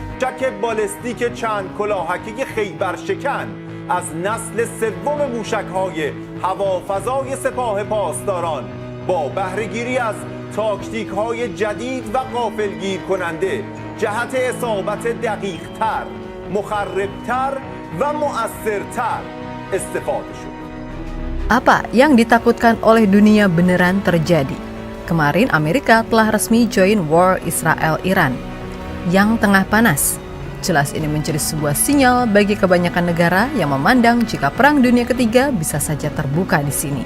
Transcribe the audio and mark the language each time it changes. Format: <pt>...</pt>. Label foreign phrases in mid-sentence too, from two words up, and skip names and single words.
<fa>موشک بالستیک چند کلاهکی خیبر شکن از نسل سوم موشک‌های هوافضای سپاه پاسداران با بهره‌گیری از تاکتیک‌های جدید و غافلگیر کننده جهت اصابت دقیق‌تر، مخرب‌تر و مؤثرتر استفاده شد.</fa> <id>Apa yang ditakutkan oleh dunia beneran terjadi. Kemarin Amerika telah resmi</id> <en>join war</en> <id>Israel-Iran yang tengah panas. Jelas ini menjadi sebuah sinyal bagi kebanyakan negara yang memandang jika Perang Dunia Ketiga bisa saja terbuka di sini.</id>